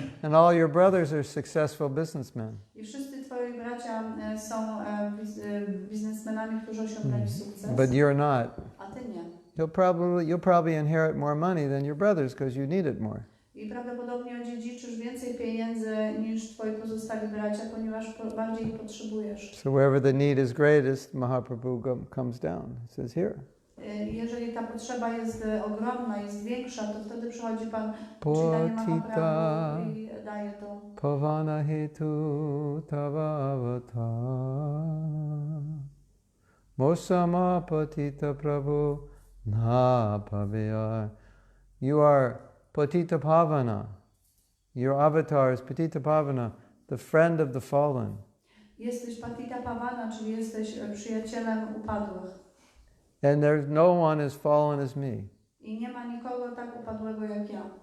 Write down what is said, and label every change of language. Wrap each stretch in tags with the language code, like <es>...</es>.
<en>And all your brothers are successful businessmen.</en> <pl>I wszyscy twoi bracia są biznesmenami, którzy osiągnęli sukces.</pl> <en>But you're not.</en> <pl>A ty nie.</pl> <en>You'll probably inherit more money than your brothers because you need it more.</en> <pl>I prawdopodobnie odziedziczysz więcej pieniędzy niż twoi pozostali bracia, ponieważ bardziej ich potrzebujesz.</pl> <en>So wherever the need is greatest, Mahaprabhu comes down. He says, here.</en> <pl>Jeżeli ta potrzeba jest ogromna, jest większa, to wtedy przychodzi Pan Chaitanya Mahaprabhu i daje to.</pl> <bn>Pavana hetu tava avatar Mosama patita Prabhu na paveya.</bn> <en>You are patita pavana. Your avatar is patita pavana, the friend of the fallen.</en> <pl>Jesteś patita pavana, czyli jesteś przyjacielem upadłych.</pl> <en>And there's no one as fallen as me.</en> <pl>I nie ma nikogo tak upadłego jak ja.</pl>